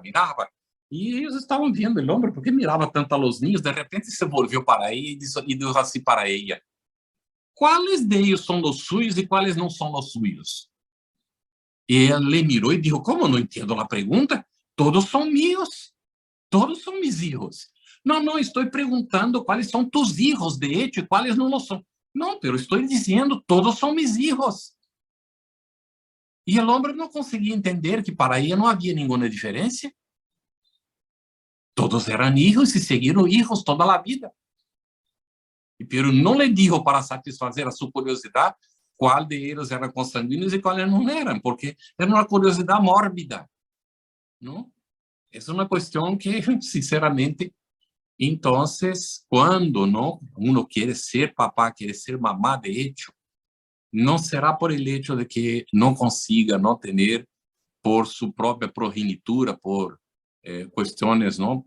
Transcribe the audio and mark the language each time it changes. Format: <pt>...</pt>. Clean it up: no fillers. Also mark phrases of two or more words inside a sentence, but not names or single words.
<pt>E eles estavam vendo o homem, porque mirava tanto a los ninhos, de repente se volviu para ele e disse assim para ela: quais</pt> <es>de ellos</es> <pt>são os suyos e quais não são os suyos? E ela le mirou e disse: como? Não entendo a pergunta. Todos são meus, todos são</pt> <es>mis hijos.</es> <pt>Não, estou perguntando quais são</pt> <es>tus hijos, de hecho,</es> <pt>e quais não lo são. Não, pero estou dizendo, todos são</pt> <es>mis hijos.</es> <pt>E o homem não conseguia entender que para ela não havia nenhuma diferença.</pt> <es>Todos eran hijos y siguieron hijos toda la vida. Pero no le dijo para satisfazer a su curiosidad cuál de ellos eran consanguíneos y cuáles no eran, porque era una curiosidad mórbida, ¿no? Es una cuestión que, sinceramente, entonces, cuando no uno quiere ser papá, quiere ser mamá, de hecho, no será por el hecho de que no consiga no tener por su propia progenitura, por cuestiones, ¿no?</es>